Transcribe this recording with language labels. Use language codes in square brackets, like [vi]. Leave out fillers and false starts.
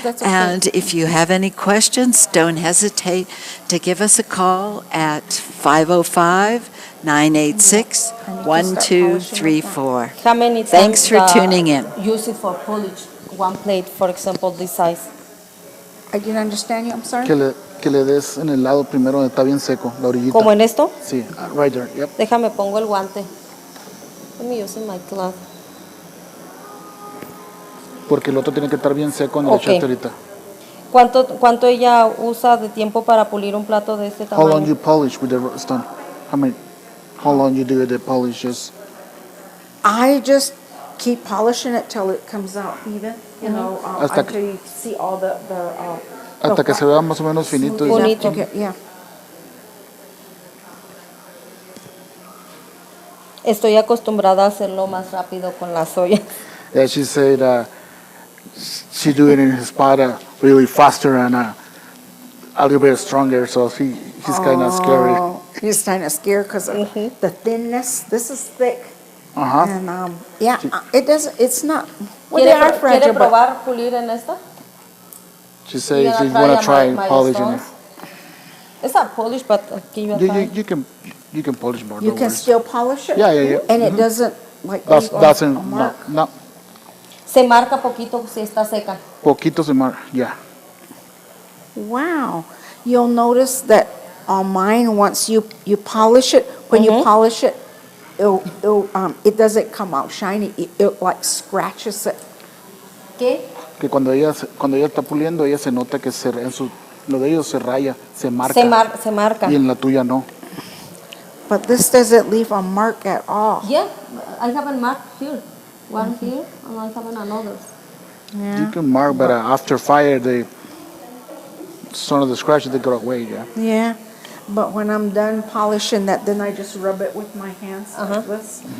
[en] And if you have any questions, don't hesitate to give us a call at 505-986-1234. How many times Thanks for tuning in. Use it for polish. One plate, for example, this size. I didn't understand you, I'm sorry. [es] Que le des en el lado primero donde está bien seco, la orillita. ¿Como en esto? [en] Sí, right there, yep. Déjame pongo el guante. Let me use my glove. [es] Porque el otro tiene que estar bien seco donde le echaste ahorita. ¿Cuánto ella usa de tiempo para pulir un plato de este tamaño? [en] How long you polish with the stone? How long you do the polish? I just keep polishing it till it comes out even, you know, until you see all the [es] hasta que se vea más o menos finito. Bonito. [en] Yeah. [es] Estoy acostumbrada a hacerlo más rápido con las ollas. [en] Yeah, she said she do it in his pot really faster and a little bit stronger, so he's kind of scary. He's kind of scared because of the thinness. This is thick. And it doesn't. It's not. Well, they are fragile. [es] ¿Quiere probar pulir en esta? [en] She says she want to try polishing it. It's not polished, but give you a try. You can polish more. You can still polish it. Yeah. And it doesn't like doesn't mark. No. [es] Se marca poquito si está seca. Poquito se marca. Yeah. [en] Wow. You'll notice that on mine, once you polish it, when you polish it, it doesn't come out shiny. It like scratches it. [es] ¿Qué? Que cuando ella está puliendo, ella se nota que lo de ellos se raya, se marca. Se marca. Y en la tuya no. [en] But this doesn't leave a mark at all. Yeah, I have a mark here. One here, and I have another. Yeah. You can mark, but after fire, some of the scratches, they go away, yeah? Yeah. But when I'm done polishing that, then I just rub it with my hands like this.